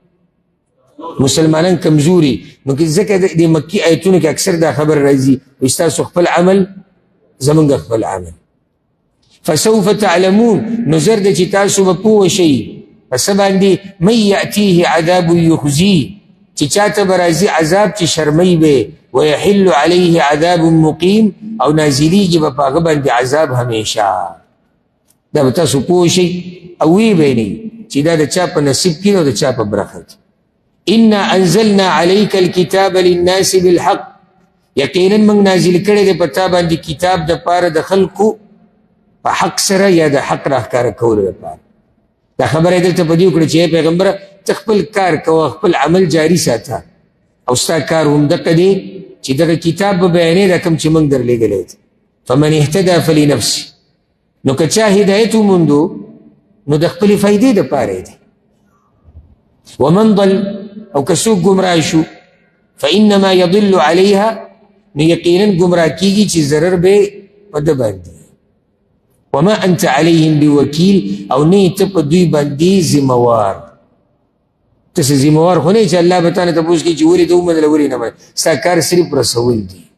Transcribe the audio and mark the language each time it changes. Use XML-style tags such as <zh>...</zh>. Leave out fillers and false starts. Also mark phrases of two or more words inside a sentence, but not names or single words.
<ps>مسلمانان کمزوري نو ځکه د مکی آیتونو کې اکثر دا خبر راځي وایي ستاسو خپل عمل زمونږ خپل عمل</ps> <ar>فسوف تعلمون</ar> <ps>نو زر ده چې تاسو به پوه شئ په څه باندې</ps> <ar>من یأتیه عذاب یخزیه</ar> <ps>چې چاته به راځي عذاب چې شرمی به</ps> <ar>ویحل علیه عذاب مقیم</ar> <ps>او نازلیږي به په هغه باندې عذاب همیشه دا به تاسو پوه شئ او ویې به نه چې دا د چا په نصیب کې او د چا په برخه کې</ps> <ar>انا انزلنا علیک الکتاب للناس بالحق</ar> <ps>یقینا موږ نازل کړی دی په تا باندې کتاب د پاره د خلکو په حق سره یا د حق راښکاره کولو لپاره دا خبره یې دلته په دې وکړه چې پیغمبره ته خپل کار کوه خپل عمل جاري ساته او ستا کار هم دقه دی چې دغه کتاب به بیانې دا کوم چې موږ درلېږلی دی</ps> <ar>فمن اهتدى فلنفسه</ar> <ps>نو که چا هدایت وموندو نو د خپلې فایدې دپاره دی</ps> <ar>ومن ضل</ar> <ps>او که څوک ګمراه شو</ps> <ar>فانما یضل علیها</ar> <ps>نو یقینا ګمراه کېږي چې ضرر به په ده باندې</ps> <ar>وما انت علیهم بوکیل</ar> <ps>او نه ته په دوی باندې ذموار ته څه ذموار خو نه چې الله به تا نه تپوس کوي چې ولې ته ومنله ولې نه منې ستا کار صرف رسول دي</ps>